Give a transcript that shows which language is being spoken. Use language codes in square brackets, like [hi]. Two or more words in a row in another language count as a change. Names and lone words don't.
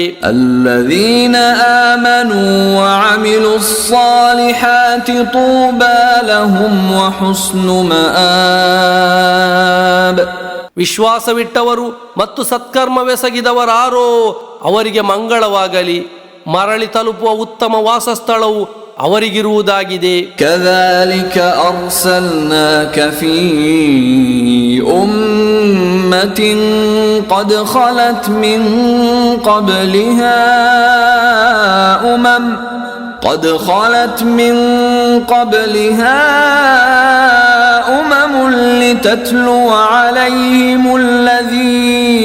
[ar] الذين آمنوا وعملوا الصالحات طوبى لهم وحسن مآب. [kn] ವಿಶ್ವಾಸವಿಟ್ಟವರು ಮತ್ತು ಸತ್ಕರ್ಮವೆಸಗಿದವರಾರೋ ಅವರಿಗೆ ಮಂಗಳವಾಗಲಿ, ಮರಳಿ ತಲುಪುವ ಉತ್ತಮ ವಾಸಸ್ಥಳವು ಅವರಿಗಿರುವುದಾಗಿದೆ. [ar] ಕذلك أرسلناك في أمة قد خلت من قبلها أمم لتتلو عليهم الذي